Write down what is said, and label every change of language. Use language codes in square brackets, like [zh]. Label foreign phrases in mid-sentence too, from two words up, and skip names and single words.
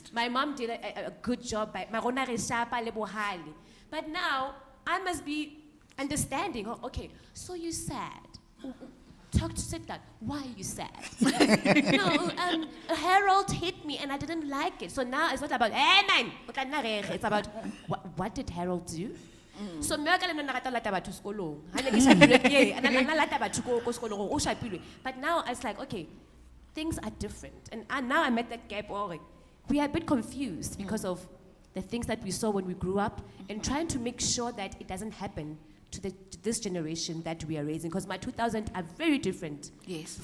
[en] My mom did a good job by but now I must be understanding. Oh, okay, so you sad. Sit down. Why are you sad? No, Harold hit me and I didn't like it. So now it's not about, hey man, it's about, what did Harold do? [st] So mme wa ka le nna o ne a rata ho lata batho sekolong. Ha ne ke shapilwe ke ye, a ne a lata batho ko sekolong hore o shapilwe. [en] But now it's like, okay, things are different. And now I'm at that gap where we are a bit confused because of the things that we saw when we grew up and trying to make sure that it doesn't happen to this generation that we are raising. Because my 2000 are very different Yes.